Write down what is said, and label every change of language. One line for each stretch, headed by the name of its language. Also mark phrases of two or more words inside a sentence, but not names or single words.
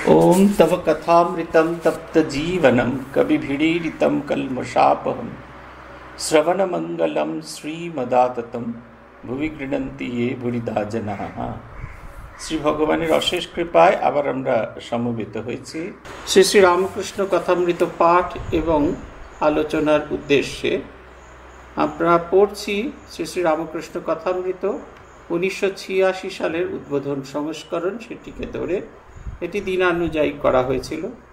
Sanskrit: ओम तव कथामृतं तप्तजीवनं कविभिरीडितं कल्मषापहं श्रवणमंगलं श्रीमदाततं भुवि गृह्णन्ति ये भूरिदा जनाः।
Bangla: শ্রী ভগবানের অশেষ কৃপায় আবার আমরা সমবেত হয়েছি শ্রী শ্রী রামকৃষ্ণ কথামৃত পাঠ এবং আলোচনার উদ্দেশ্যে। আমরা পড়ছি শ্রী শ্রী রামকৃষ্ণ কথামৃত 1986 সালের উদ্বোধন সংস্করণ, সেটিকে ধরে এটি দিনানুযায়ী করা হয়েছিল।